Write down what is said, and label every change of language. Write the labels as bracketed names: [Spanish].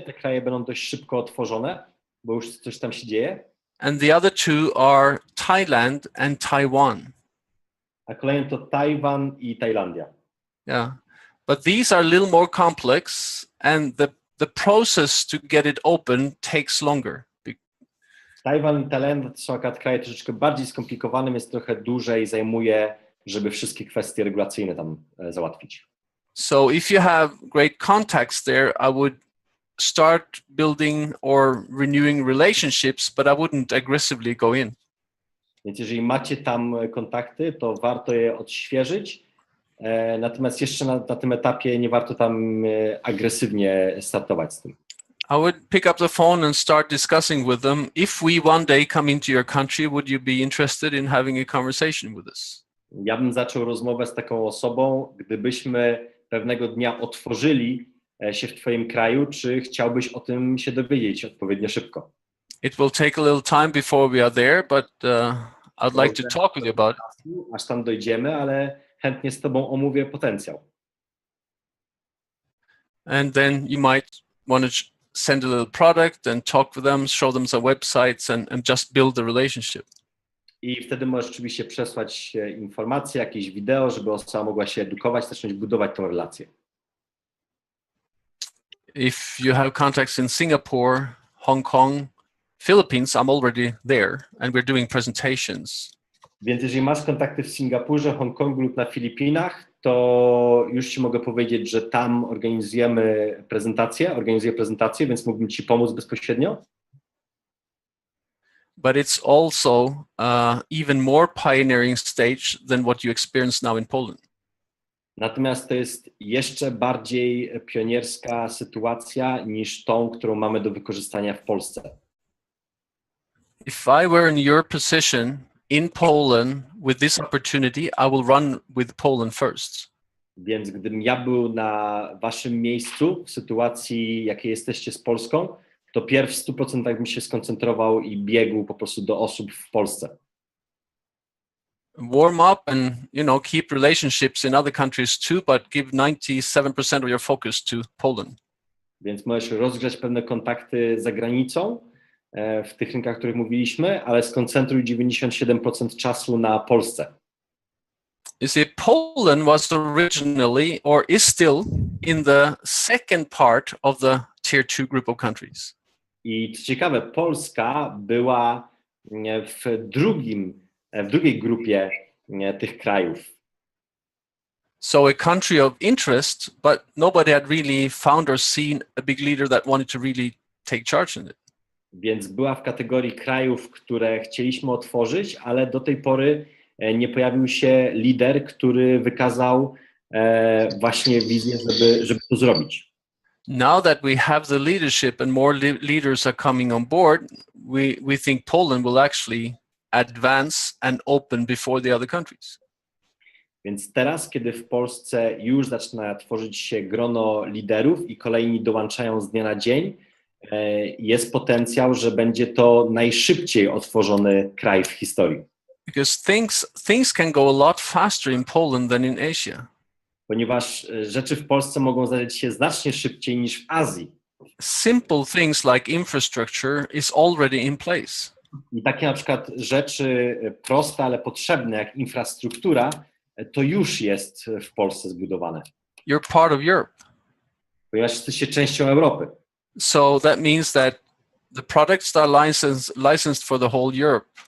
[Polish] Te kraje będą dość szybko otworzone, bo już coś tam się dzieje. [English] And the other 2 are Thailand and Taiwan. [Polish] A kolejny to Tajwan i Tajlandia. [English] Yeah, but these are a little more complex, and the process to get it open takes longer. [Polish] Tajwan i Tajlandia to są akurat kraje troszeczkę bardziej skomplikowane, więc trochę dłużej zajmuje, żeby wszystkie kwestie regulacyjne tam załatwić. [English] So if you have great contacts there, I would start building or renewing relationships, but I wouldn't aggressively go in. [Polish] Więc jeżeli macie tam kontakty, to warto je odświeżyć, Natomiast jeszcze na tym etapie nie warto tam agresywnie startować z tym. [English] I would pick up the phone and start discussing with them. If we one day come into your country, would you be interested in having a conversation with us? [Polish] Ja bym zaczął rozmowę z taką osobą, gdybyśmy pewnego dnia otworzyli się w twoim kraju, czy chciałbyś o tym się dowiedzieć odpowiednio szybko? [English] It will take a little time before we are there, but I'd like to talk with you about it. [Polish] Aż tam dojdziemy, ale chętnie z tobą omówię potencjał. [English] And then you might want to send a little product and talk with them, show them some websites and just build the relationship. [Polish] I wtedy możesz oczywiście przesłać informacje, jakieś wideo, żeby osoba mogła się edukować, zacząć budować tą relację. [English] If you have contacts in Singapore, Hong Kong, Philippines, I'm already there and we're doing presentations. [Polish] Więc jeżeli masz kontakty w Singapurze, Hongkongu lub na Filipinach, to już ci mogę powiedzieć, że tam organizuję prezentację, więc mógłbym ci pomóc bezpośrednio. [English] But it's also even more pioneering stage than what you experience now in Poland. [Polish] Natomiast to jest jeszcze bardziej pionierska sytuacja niż tą, którą mamy do wykorzystania w Polsce. [English] If I were in your position in Poland with this opportunity, I will run with Poland first. [Polish] Więc gdybym ja był na waszym miejscu w sytuacji, jakiej jesteście z Polską, to pierw w 100% bym się skoncentrował i biegł po prostu do osób w Polsce. [English] Warm up and keep relationships in other countries too, but give 97% of your focus to Poland. [Polish] Więc możesz rozgrzać pewne kontakty za granicą w tych rynkach, o których mówiliśmy, ale skoncentruj 97% czasu na Polsce. [English] You see, Poland was originally or is still in the second part of the tier 2 group of countries. [Polish] I co ciekawe, Polska była w drugiej grupie tych krajów. [English] So a country of interest, but nobody had really found or seen a big leader that wanted to really take charge in it. [Polish] Więc była w kategorii krajów, które chcieliśmy otworzyć, ale do tej pory nie pojawił się lider, który wykazał właśnie wizję, żeby to zrobić. [English] Now that we have the leadership and more leaders are coming on board, we think Poland will actually advance and open before the other countries. [Polish] Więc teraz, kiedy w Polsce już zaczyna tworzyć się grono liderów i kolejni dołączają z dnia na dzień, jest potencjał, że będzie to najszybciej otworzony kraj w historii. [English] Because things can go a lot faster in Poland than in Asia. [Polish] Ponieważ rzeczy w Polsce mogą zadziać się znacznie szybciej niż w Azji. [English] Simple things like infrastructure is already in place. [Polish] I takie na przykład rzeczy proste, ale potrzebne, jak infrastruktura, to już jest w Polsce zbudowane. [English] You're part of Europe. [Polish] Ponieważ jesteście częścią Europy. [English] So that means that the products are licensed for the whole Europe.